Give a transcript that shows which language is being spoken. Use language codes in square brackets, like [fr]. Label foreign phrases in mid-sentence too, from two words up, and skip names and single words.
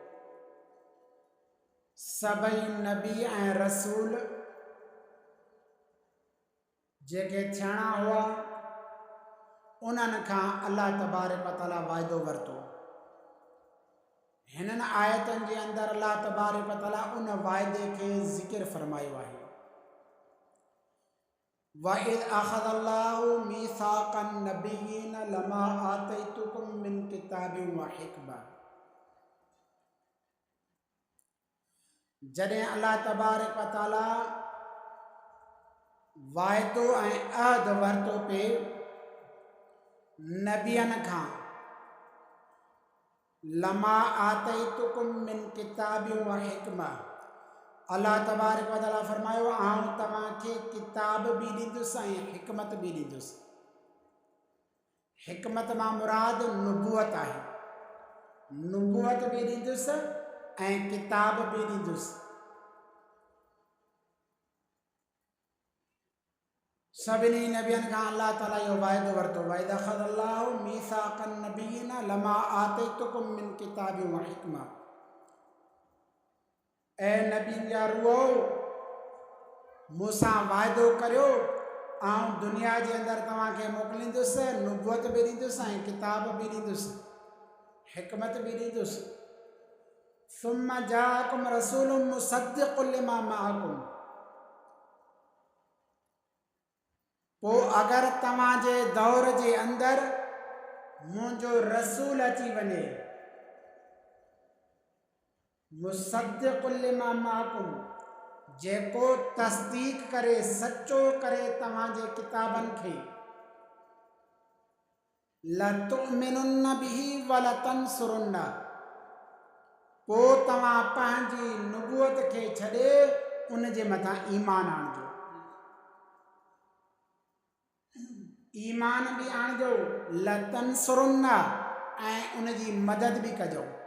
[sd] सभई नबी ऐं रसूल जेके थियणा हुआ उन्हनि खां [ar] الله تبارك وتعالى [sd] वाइदो वरितो। हिननि आयतनि जे अंदरि [ar] الله تبارك وتعالى [sd] उन वाइदे खे ज़िक्र फरमायो आहे। [ar] وإذ أخذ الله ميثاق النبيين لما آتيتكم من كتاب وحكمة, जॾहिं الله تبارك وتعالى [sd] वाइदो ऐं अहद वरितो पे नबियनि खां [ar] لما آتيتكم من كتاب وحكمة, الله تبارك وتعالى [sd] फरमायो आउं तव्हांखे किताब बि ॾींदुसि ऐं हिकमत बि ॾींदुसि। हिकमत मां मुराद नुबुवत आहे। नुबुवत बि ॾींदुसि ऐं किताब बि ॾींदुसि। सभिनी नबियनि खां [ar] الله تعالى [sd] इहो वाइदो वरितो [ar] وإذ أخذ الله ميثاق النبيين لما آتيتكم من كتاب وحكمة, [sd] ऐ नबियुनि जा रूहो मूंसां वाइदो करियो आउं दुनिया जे अंदरि तव्हांखे मोकिलींदुसि, नुबुवत बि ॾींदुसि ऐं किताब बि ॾींदुसि, हिकमत बि ॾींदुसि। [ar] ثم جاءكم رسول مصدق لما معكم, [sd] पोइ अगरि तव्हांजे दौर जे अंदरि मुंहिंजो रसूल अची वञे, [ar] مصدق لما معكم, [sd] जेको तस्दीक करे सचो करे तव्हांजे किताबनि खे, [ar] لتؤمنن به ولتنصرنه, [sd] पोइ तव्हां पंहिंजी नुबुवत खे छॾे उन जे मथां ईमान आणिजो। ईमान बि आणिजो, लतंसुरुन्न ऐं उन जी मदद बि कजो।